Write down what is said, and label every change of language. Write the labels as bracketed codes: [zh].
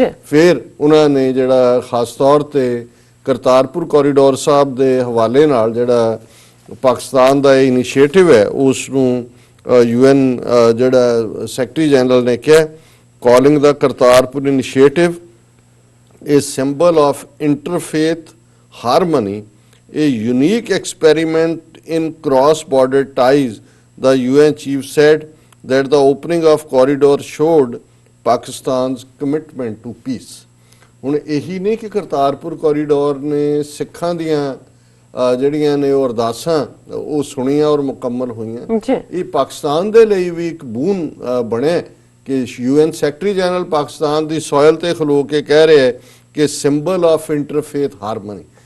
[pa] ਫਿਰ ਉਹਨਾਂ ਨੇ ਜਿਹੜਾ ਖਾਸ ਤੌਰ ਤੇ ਕਰਤਾਰਪੁਰ ਕੋਰੀਡੋਰ ਸਾਹਿਬ ਦੇ ਹਵਾਲੇ ਨਾਲ ਜਿਹੜਾ ਪਾਕਿਸਤਾਨ ਦਾ ਇਹ ਇਨੀਸ਼ੀਏਟਿਵ ਹੈ, ਉਸ ਨੂੰ UN ਜਿਹੜਾ ਸੈਕਟਰੀ ਜਨਰਲ ਨੇ ਕਿਹਾ, calling ਦਾ Kartarpur initiative [en] a symbol of interfaith harmony, a unique experiment in cross-border ties. The UN chief said that the opening of corridor showed Pakistan's commitment to peace. [pa] ਹੁਣ ਇਹੀ ਨਹੀਂ ਕਿ Kartarpur corridor ਨੇ ਸਿੱਖਾਂ ਦੀਆਂ ਜਿਹੜੀਆਂ ਨੇ ਉਹ ਅਰਦਾਸਾਂ ਉਹ ਸੁਣੀਆਂ ਔਰ ਮੁਕੰਮਲ ਹੋਈਆਂ, ਇਹ ਪਾਕਿਸਤਾਨ ਦੇ ਲਈ ਵੀ ਇੱਕ ਬੂਨ ਬਣਿਆ ਕਿ UN ਸੈਕਟਰੀ ਜਨਰਲ ਪਾਕਿਸਤਾਨ ਦੀ ਸੋਇਲ ਤੇ ਖਲੋ ਕੇ ਕਹਿ ਰਿਹਾ ਹੈ ਕਿ ਸਿੰਬਲ ਆਫ ਇੰਟਰਫੇਥ ਹਾਰਮਨੀ।